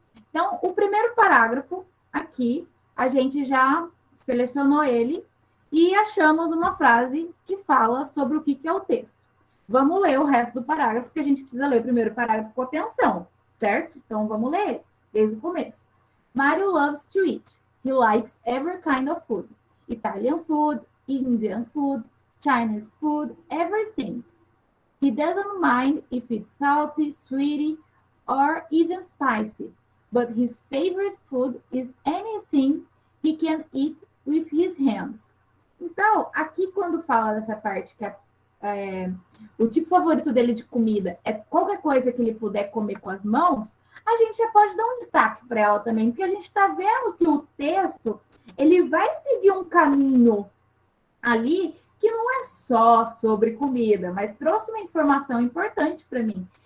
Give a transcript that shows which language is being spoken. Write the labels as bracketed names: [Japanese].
[Portuguese] Então, o primeiro parágrafo aqui, a gente já selecionou ele e achamos uma frase que fala sobre o que é o texto. Vamos ler o resto do parágrafo, porque a gente precisa ler o primeiro parágrafo com atenção, certo? Então, vamos ler desde o começo. [English] Mario loves to eat. He likes every kind of food. Italian food, Indian food, Chinese food, everything. He doesn't mind if it's salty, sweety, or even spicy. But his favorite food is anything he can eat with his hands. [Portuguese] Então, aqui quando fala dessa parte que o tipo favorito dele de comida é qualquer coisa que ele puder comer com as mãos, a gente já pode dar um destaque para ela também, porque a gente está vendo que o texto ele vai seguir um caminho ali que não é só sobre comida, mas trouxe uma informação importante para mim.